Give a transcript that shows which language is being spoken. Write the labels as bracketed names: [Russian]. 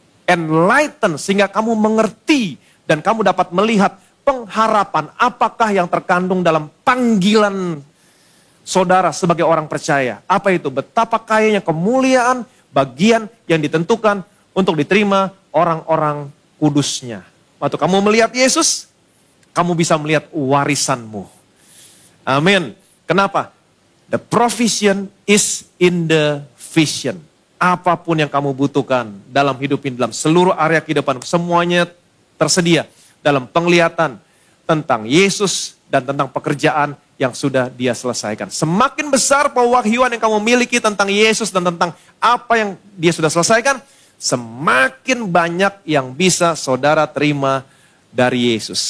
[Indonesian] Enlighten sehingga kamu mengerti dan kamu dapat melihat pengharapan apakah yang terkandung dalam panggilan saudara sebagai orang percaya. Apa itu? Betapa kayanya kemuliaan bagian yang ditentukan untuk diterima orang-orang kudusnya. Waktu kamu melihat Yesus, kamu bisa melihat warisanmu. Amin. Kenapa? [English] The provision is in the vision. [Indonesian] Apapun yang kamu butuhkan dalam hidup ini, dalam seluruh area kehidupan, semuanya tersedia dalam penglihatan tentang Yesus dan tentang pekerjaan yang sudah dia selesaikan. Semakin besar pewahyuan yang kamu miliki tentang Yesus dan tentang apa yang dia sudah selesaikan, semakin banyak yang bisa saudara terima dari Yesus.